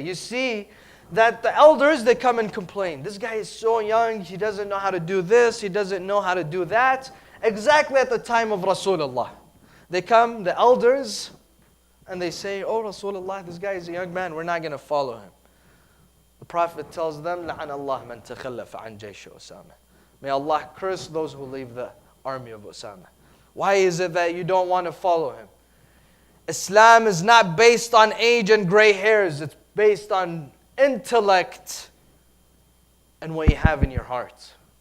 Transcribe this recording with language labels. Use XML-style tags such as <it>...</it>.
<en>You see that the elders, they come and complain. This guy is so young, he doesn't know how to do this, he doesn't know how to do that. Exactly at the time of Rasulullah. They come, the elders, and they say, oh Rasulullah, this guy is a young man, we're not going to follow him. The Prophet tells them,</en> <ar>لَعَنَ اللَّهُ مَنْ تَخَلَّفَ عَنْ جَيْشِ أُسَامَةَ.</ar> <en>May Allah curse those who leave the army of Osama. Why is it that you don't want to follow him? Islam is not based on age and gray hairs. It's based on intellect and what you have in your heart.</en>